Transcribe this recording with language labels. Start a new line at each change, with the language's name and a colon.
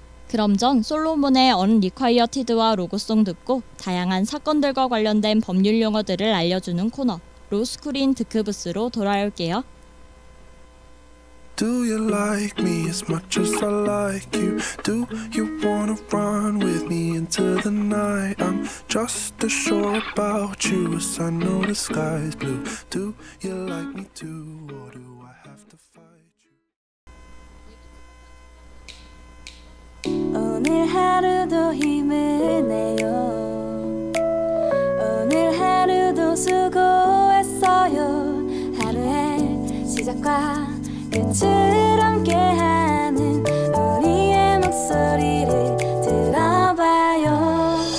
Korean: 그럼 전 솔로몬의 언리콰이어티드와 로고송 듣고 다양한 사건들과 관련된 법률 용어들을 알려주는 코너 로스쿨인 드크부스로 돌아올게요.
English: Do you like me as much as I like you? Do you wanna run with me into the night? I'm just as sure about you as I know the sky's blue. Do you like me too, or do I have to fight you?
Korean: 오늘 하루도 힘을 내요. 오늘 하루도 수고했어요. 하루의 시작과 끝을 함께하는 우리의 목소리를 들어봐요.